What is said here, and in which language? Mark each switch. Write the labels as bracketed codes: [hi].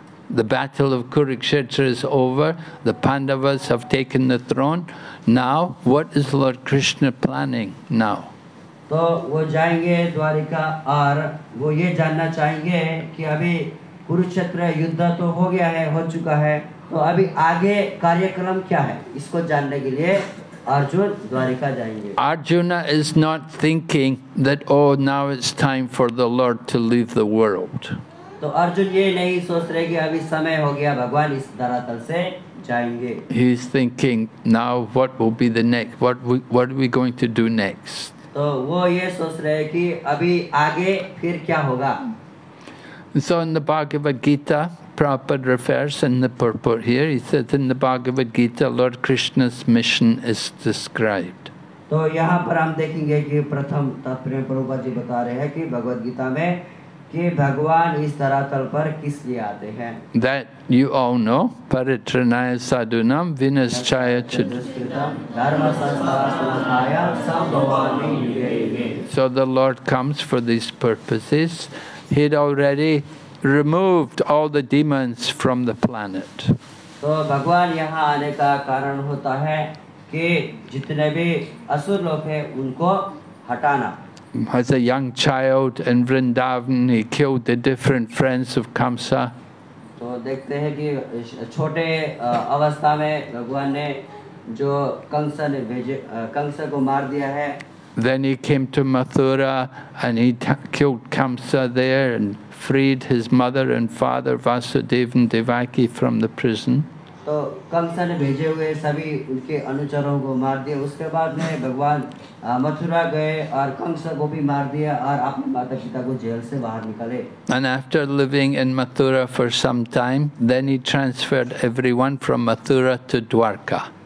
[en] The battle of Kurukshetra is over. The Pandavas have taken the throne. Now, what is Lord Krishna planning now? [hi] तो वो जाएंगे द्वारिका और वो ये जानना चाहेंगे कि अभी कुरुक्षेत्र युद्ध तो हो गया है, हो चुका है, तो अभी आगे कार्यक्रम क्या है, इसको जानने के लिए अर्जुन द्वारिका जाएंगे। [en] Arjuna is not thinking that, oh, now it's time for the Lord to leave the world. [hi] तो अर्जुन ये नहीं सोच रहे कि अभी समय हो गया भगवान इस धरातल से जाएंगे। [en] He's thinking, now what will be the next? What are we going to do next? [hi] तो वो ये सोच रहे हैं कि अभी आगे फिर क्या होगा। [en] So in the Bhagavad Gita, Prabhupada refers in the purport here, he says in the Bhagavad Gita, Lord Krishna's mission is described. [hi] तो यहाँ पर हम देखेंगे कि प्रथम तात्पर्य प्रभुपाद जी बता रहे हैं कि भगवद गीता में कि भगवान इस धरातल पर किस लिए आते हैं। [en] That you all know. [sa] Paritranaya sadhunam vinaschaya chud. धर्म संस्कार सुधाय संभवामि युगे युगे। [en] So the Lord comes for these purposes. He'd already removed all the demons from the planet. [hi] तो भगवान यहाँ आने का कारण होता है कि जितने भी असुर लोग हैं उनको हटाना। [en] As a young child in Vrindavan, he killed the different friends of Kamsa. [hi] तो देखते हैं कि छोटे अवस्था में भगवान ने जो कंस को मार दिया है। [en] Then he came to Mathura and he killed Kamsa there and freed his mother and father Vasudeva and Devaki from the prison. [hi] तो कंस ने भेजे हुए सभी उनके अनुचरों को मार दिया। उसके बाद में भगवान मथुरा गए और कंस को भी मार दिया और अपने माता पिता को जेल से बाहर निकाले। [en] And after living in Mathura for some time, then he transferred everyone from Mathura to Dwarka.